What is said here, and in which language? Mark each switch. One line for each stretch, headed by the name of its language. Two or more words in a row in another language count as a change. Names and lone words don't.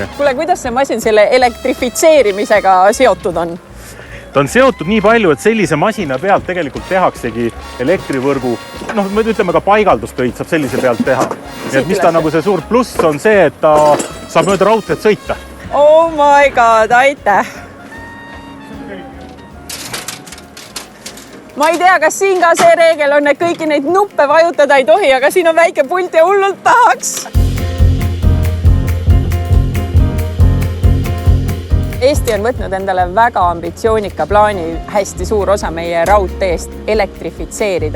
Estonian: Kuule, kuidas see masin selle elektrifitseerimisega seotud on? Ta on seotud nii palju, et sellise masina pealt tegelikult tehaksegi elektrivõrgu, ütleme ka paigaldustöid saab sellise pealt teha. Nii et mis ta nagu see suur pluss on see, et ta saab mööda raudteed sõita.
English: Oh my god,
Estonian: aitäh! Ma ei tea, kas siin ka see reegel on, et kõiki neid nuppe vajutada ei tohi, aga siin on väike pult ja hullult tahaks. Eesti on võtnud endale väga ambitsioonika plaani hästi suur osa meie raudteest elektrifitseerida.